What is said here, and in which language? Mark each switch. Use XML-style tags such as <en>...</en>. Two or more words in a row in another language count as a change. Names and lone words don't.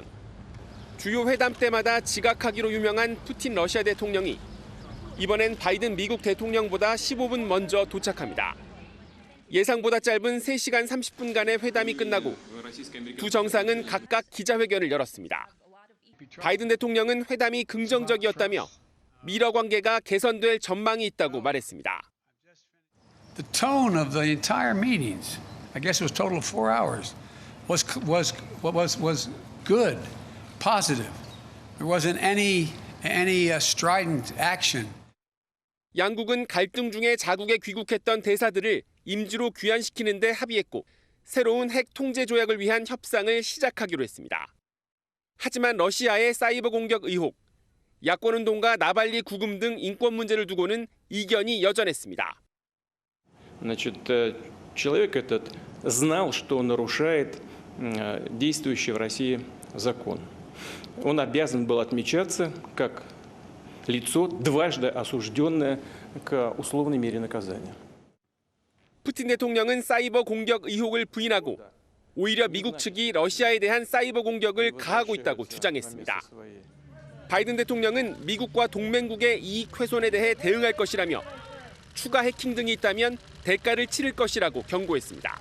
<ko>주요 회담 때마다 지각하기로 유명한 푸틴 러시아 대통령이 이번엔 바이든 미국 대통령보다 15분 먼저 도착합니다. 예상보다 짧은 3시간 30분간의 회담이 끝나고 두 정상은 각각 기자회견을 열었습니다. 바이든 대통령은 회담이 긍정적이었다며 미러 관계가 개선될 전망이 있다고 말했습니다.</ko> <en>The tone of the entire meetings, I guess it was total of 4 hours, was good, positive. There wasn't any strident action.</en> <ko>양국은 갈등 중에 자국에 귀국했던 대사들을 임시로 귀환시키는 데 합의했고 새로운 핵 통제 조약을 위한 협상을 시작하기로 했습니다. 하지만 러시아의 사이버 공격 의혹, 야권운동가 나발리 구금 등 인권 문제를 두고는 이견이 여전했습니다.</ko> <ru>Человек этот знал, что он нарушает действующий в России закон. Он обязан был отмечаться как лицо, дважды осужденное к условной мере наказания.</ru> <ko>푸틴 대통령은 사이버 공격 의혹을 부인하고 오히려 미국 측이 러시아에 대한 사이버 공격을 가하고 있다고 주장했습니다. 바이든 대통령은 미국과 동맹국의 이익 훼손에 대해 대응할 것이라며 추가 해킹 등이 있다면 대가를 치를 것이라고 경고했습니다.</ko>